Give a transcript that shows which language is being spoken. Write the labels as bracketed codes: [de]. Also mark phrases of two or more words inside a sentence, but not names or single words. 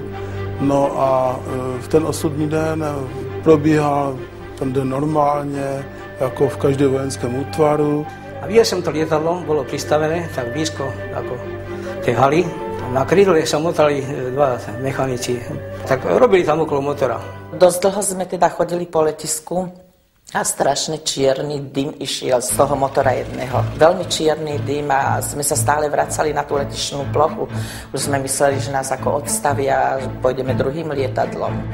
[cs] No a v ten osudný den probíhal ten den normálně, jako v každém vojenském útvaru. A viděl jsem to lietadlo, bylo přistavené tak blízko jako té haly. [sk] Na krídle sa motali 2 mechanici, tak robili tam okolo motora. Dosť dlho sme teda chodili po letisku a strašne čierny dym išiel z toho motora jedného. Veľmi čierny dym a sme sa stále vracali na tú letišnú plochu. Už sme mysleli, že nás ako odstavia a pôjdeme druhým lietadlom.